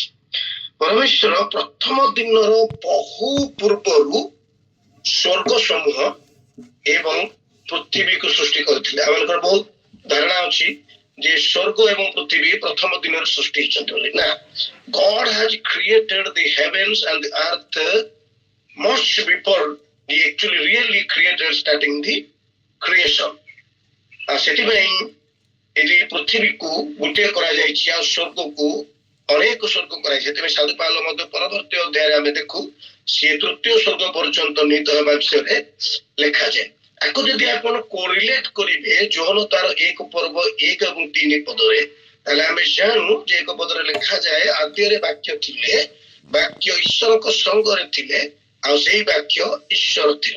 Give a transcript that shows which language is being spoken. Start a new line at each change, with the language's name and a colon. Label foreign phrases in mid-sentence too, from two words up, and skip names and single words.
Odia: ପରମେଶ୍ୱର ପ୍ରଥମ ଦିନର ବହୁ ପୂର୍ବରୁ ସ୍ୱର୍ଗ ସମୂହ ଏବଂ ପୃଥିବୀକୁ ସୃଷ୍ଟି କରିଥିଲେ। ଆମମାନଙ୍କର ବହୁତ ଧାରଣା ଅଛି ଯେ ସ୍ୱର୍ଗ ଏବଂ ପୃଥିବୀ ପ୍ରଥମ ଦିନରେ ସୃଷ୍ଟି ହେଇଛନ୍ତି ବୋଲି।
English: ନା, God has created the heavens and the earth much before he actually really created starting the creation।
Odia: ସେଥିପାଇଁ ଏଠି ପୃଥିବୀକୁ ଗୋଟିଏ କରାଯାଇଛି ଆଉ ସ୍ୱର୍ଗକୁ ଅନେକ ସ୍ୱର୍ଗ କରାଯାଇଛି। ସେଥିପାଇଁ ସାଧୁ ପାଉଲ ମଧ୍ୟ ପରବର୍ତ୍ତୀ ଅଧ୍ୟାୟରେ ଆମେ ଦେଖୁ ସିଏ ତୃତୀୟ ସ୍ୱର୍ଗ ପର୍ଯ୍ୟନ୍ତ ନିହିତ ହେବା ବିଷୟରେ ଲେଖାଯାଏ। ଆକୁ ଯଦି ଆପଣ କୋରିଲେଟ କରିବେ ଯୋହନ ତାର 1 ପର୍ବ 1 ଏବଂ 3 ପଦରେ, ତାହେଲେ ଆମେ ଜାଣୁ ଯେ 1 ପଦରେ ଲେଖାଯାଏ ଆଦ୍ୟରେ ବାକ୍ୟ ଥିଲେ, ବାକ୍ୟ ଈଶ୍ୱରଙ୍କ ସଙ୍ଗରେ ଥିଲେ, ଆଉ ସେଇ ବାକ୍ୟ ଈଶ୍ୱର ଥିଲେ।